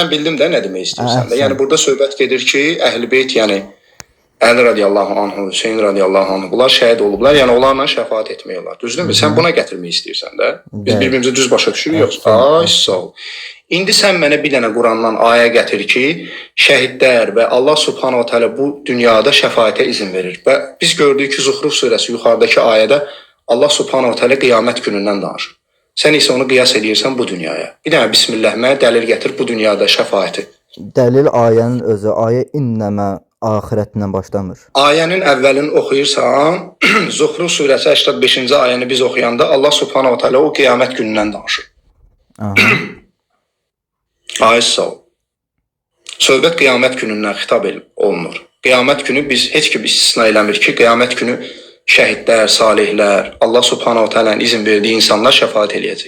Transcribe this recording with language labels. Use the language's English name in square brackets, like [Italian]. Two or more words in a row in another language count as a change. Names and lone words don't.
[Azerbaijani] Mən bildim də nə demək istəyirsən də. Yəni burada söhbət gedir ki, Əhl-i-Beyt, yəni Əli [Arabic] رضي الله عنه, [Azerbaijani] Hüseyin [Arabic] رضي الله عنه, [Azerbaijani] bunlar şəhid olublar. Yəni onlarla şəfaət etmək olar. Düzdürmü? Sən buna gətirmək istəyirsən də. Biz bir-birimizi düz başa düşürük, yoxsa? Ay, sağ ol. İndi sən mənə bir dənə Qurandan ayə gətir ki, şəhidlər və Allah [Arabic] سبحانه وتعالى [Azerbaijani] bu dünyada şəfaətə izin verir. Və biz gördük ki, Zuhruf surəsi yuxarıdakı ayədə Allah [Arabic] سبحانه وتعالى [Azerbaijani] qiyamət günündən danışır. Sən isə onu qiyas edirsən bu dünyaya. Bir dənə bismillah mənə dəlil gətir bu dünyada şəfaəti. Dəlil ayənin özü, ayə innəmə axirətindən başlamır. Ayənin əvvəlini oxuyursan, Zuhruf surəsi 85-ci ayəni biz oxuyanda Allah [Arabic] سبحانه وتعالى [Azerbaijani] o qiyamət günündən danışır. Ay sağ ol. Söhbət qiyamət günündən xitab olunur. Qiyamət günü biz heç kim istisna eləmir ki, qiyamət günü şəhidlər, salihlər, Allah [Arabic] سبحانه وتعالى'nın [Azerbaijani] izin verdiyi insanlar şəfaət eləyəcək.